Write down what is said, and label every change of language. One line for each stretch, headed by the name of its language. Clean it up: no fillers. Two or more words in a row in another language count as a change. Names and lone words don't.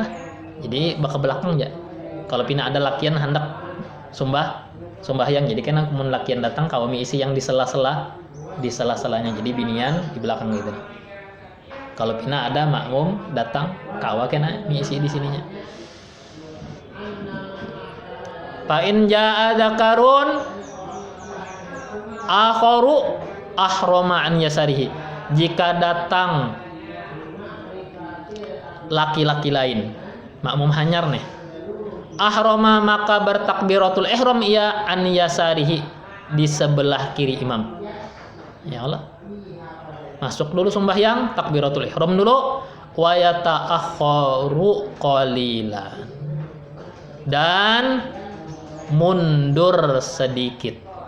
Banjar: Jadi berkebelakang ya. Kalau pina ada lakian hendak sembahyang, jadi kan mun lakian datang kawami isi yang di sela-selanya. Jadi binian di belakang gitu. Kalau pina ada makmum datang kawa kena misi di sininya.
Arabic: فإن جاء ذكر آخر أحرم عن يساره.
Banjar: Jika datang laki-laki lain, makmum hanyar nih, ahrama maka bertakbiratul ihram ia
Arabic: عن يساره,
Banjar: di sebelah kiri imam. Ya Allah, masuk dulu sembahyang, takbiratul ihram dulu,
Arabic: ويتأخر قليلا,
Banjar: dan mundur sedikit.